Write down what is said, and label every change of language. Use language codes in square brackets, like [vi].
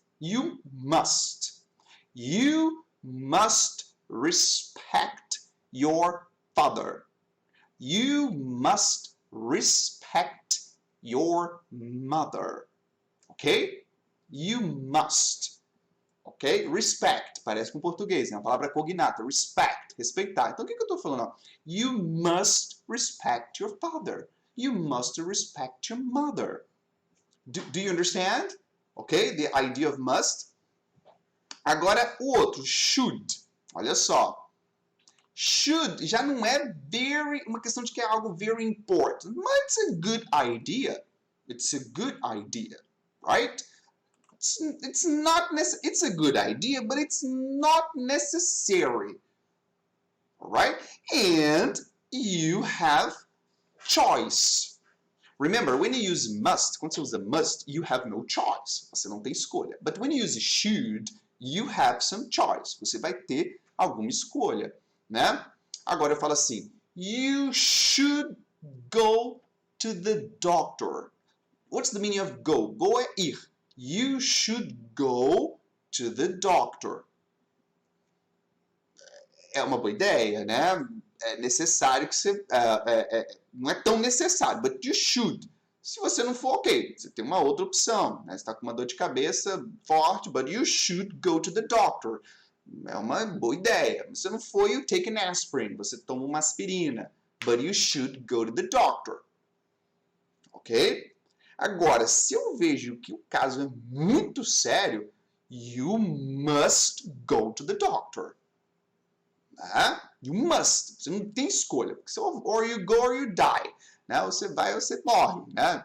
[en] You must. You must respect your father. You must respect your mother. Ok? You must. Ok? Respect. [pt] Parece com português, né? A palavra cognata. Respect. Respeitar. Então, o que eu estou falando? [en] You must respect your father. You must respect your mother. Do you understand? Ok? The idea of must. [pt] Agora, o outro. Should. Olha só. Should já não é uma questão de que é algo [en] very important. But it's a good idea. It's a good idea. Right? It's a good idea, but it's not necessary. Alright? And you have choice. Remember, when you use must, [pt] quando você usa must, [en] you have no choice. [pt] Você não tem escolha. [en] But when you use should, you have some choice. [pt] Você vai ter alguma escolha, né? Agora eu falo assim, [en] you should go to the doctor. What's the meaning of go? [pt] Go é ir. [en] You should go to the doctor. [pt] É uma boa ideia, né? É necessário que você... não é tão necessário, [en] but you should. [pt] Se você não for, ok. Você tem uma outra opção. Né? Você está com uma dor de cabeça forte, [en] but you should go to the doctor. [pt] É uma boa ideia. Se você não for, [en] you take an aspirin. [pt] Você toma uma aspirina. [en] But you should go to the doctor. Ok? [pt] Agora, se eu vejo que o caso é muito sério, [en] you must go to the doctor. You must. [pt] Você não tem escolha. [en] Or you go or you die. Né? [pt] Você vai ou você morre. Né?